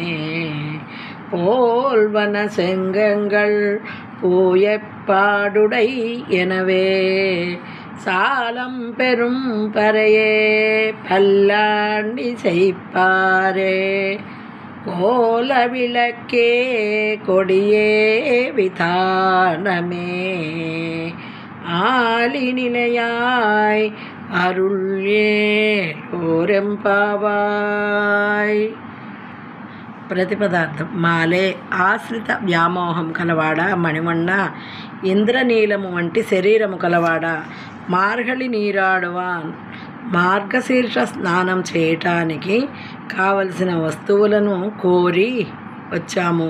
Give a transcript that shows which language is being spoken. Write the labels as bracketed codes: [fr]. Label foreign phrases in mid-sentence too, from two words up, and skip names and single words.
[ta] போல்வன செங்கங்கள் பூயப்பாடுடை எனவே சாலம் பெரும் பறையே பல்லாண்டி செய்ப்பாரே கோல விளக்கே கொடியே விதானமே ஆலி நிலையாய் அருள்யே ఓరెంపావాయ్. [te] ప్రతిపదార్థం: మాలే ఆశ్రిత వ్యామోహం కలవాడ, మణివన్న ఇంద్రనీలము వంటి శరీరము కలవాడ, [ta] மார்கழி நீராடுவான் [te] మార్గశీర్ష స్నానం చేయటానికి కావలసిన వస్తువులను కోరి వచ్చాము.